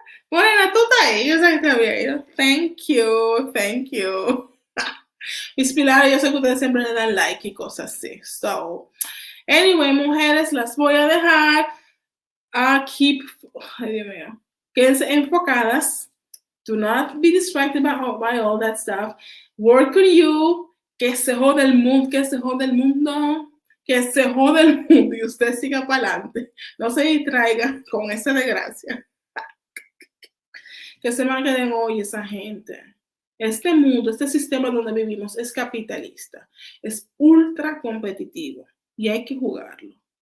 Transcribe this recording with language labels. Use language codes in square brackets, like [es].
[es] Morena, tú estás ahí. Yo sé que te había ido. [en] Thank you. [es] Mis pilares, yo sé que ustedes siempre le dan like y cosas así. [en] So, anyway, [es] mujeres, las voy a dejar a keep, ay Dios mío, quédense enfocadas. [en] Do not be distracted by all that stuff. Work on you. [es] Que se jode el mundo, que se jode el mundo, que se jode el mundo y usted siga para adelante. No se distraiga con esa desgracia. Que se me queden hoy esa gente. Este mundo, este sistema donde vivimos es capitalista, es ultra competitivo y hay que jugarlo.